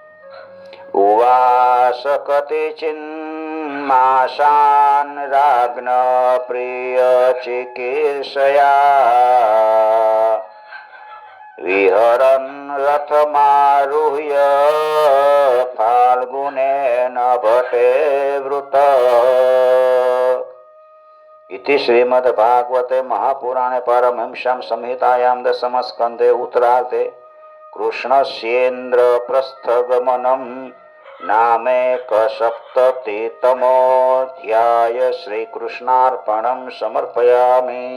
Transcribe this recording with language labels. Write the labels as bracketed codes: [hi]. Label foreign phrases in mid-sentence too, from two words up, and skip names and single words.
[sa] ઉવાસ કતિચિન્માશાન રાજ્ઞ પ્રિય ચિકીર્ષયા વિહરન રથમારુહ્ય ફાલ્ગુનેન ભટે વૃત. इति श्रीमद्भागवते महापुराणे पारमहंस्यां संहितायां दशमस्कन्धे उत्तरार्धे कृष्णस्येन्द्रप्रस्थगमनं नामेकसप्ततितमोऽध्याय श्रीकृष्णार्पणं समर्पयामि.